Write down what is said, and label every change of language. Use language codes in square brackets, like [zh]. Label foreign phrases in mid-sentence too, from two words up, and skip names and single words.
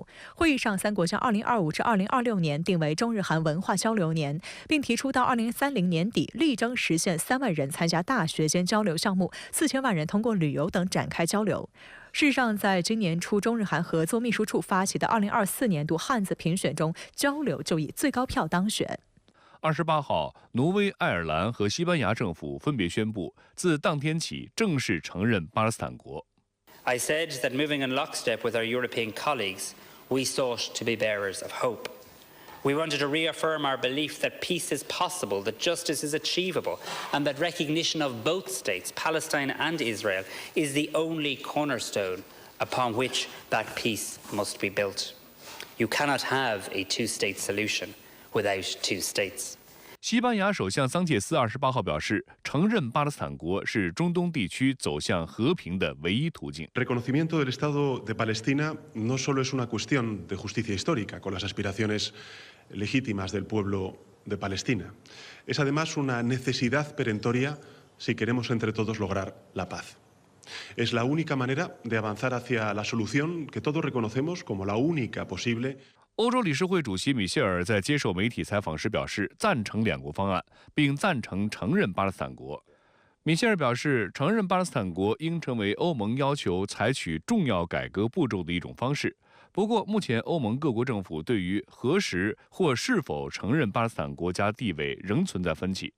[zh] 会议上，三国将2025至2026年定为中日韩文化交流年，并提出到2030年底力争实现3万人参加大学间交流项目，4000万人通过旅游等展开交流。事实上，在今年初中日韩合作秘书处发起的2024年度汉字评选中，交流就以最高票当选。 28号，挪威、爱尔兰和西班牙政府分别宣布，自当天起正式承认巴勒斯坦国。 [en] I said that moving in lockstep with our European colleagues, we sought to be bearers of hope. We wanted to reaffirm our belief that peace is possible, that justice is achievable, and that recognition of both states, Palestine and Israel, is the only cornerstone upon which that peace must be built. You cannot have a two-state solution without two states. [zh] 西班牙首相桑切斯28号表示，承认巴勒斯坦国是中东地区走向和平的唯一途径。 [es] Reconocimiento del Estado de Palestina no solo es una cuestión de justicia histórica con las aspiraciones legítimas del pueblo de Palestina. Es además una necesidad perentoria si queremos entre todos lograr la paz. Es la única manera de avanzar hacia la solución que todos reconocemos como la única posible. [zh] 欧洲理事会主席米歇尔在接受媒体采访时表示，赞成两国方案，并赞成承认巴勒斯坦国。米歇尔表示，承认巴勒斯坦国应成为欧盟要求采取重要改革步骤的一种方式。不过，目前欧盟各国政府对于何时或是否承认巴勒斯坦国家地位仍存在分歧。